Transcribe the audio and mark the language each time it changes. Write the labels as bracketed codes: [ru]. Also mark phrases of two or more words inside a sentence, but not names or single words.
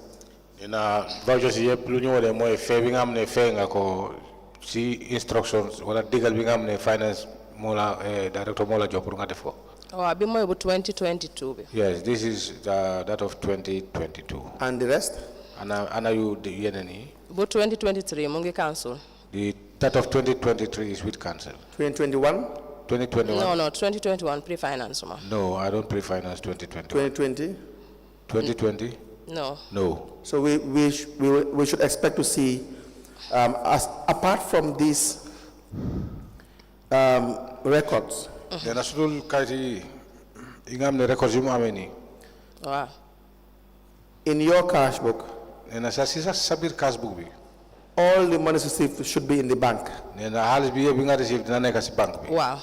[wo] Ina vouchers yëpp lu ñu wone mooy fee bi nga xam ne fee nga ko si instructions wala digal bi nga xam ne finance moo la director moo la jox pour nga def ko. Waaw bi mooy bu 2022 bi. [en] Yes, this is that of 2022. And the rest? [wo] Ana yu yeneen yi. Bu 2023 mu ngi cancel. [en] That of 2023 is with cancel. 2021? 2021? No, 2021 pre-finance. No, I don't pre-finance 2021. 2020? 2020? No. No. So we should expect to see, apart from these records. The national [wo] kayit ingam ne records yu mu amee nii. Wow. [en] In your cash book. [wo] Nena sa sabir [en] cash book [wo] bi. [en] All the money received should be in the bank. [wo] Nena halis bi yëpp bi nga receive dina nekk si bank bi. Wow.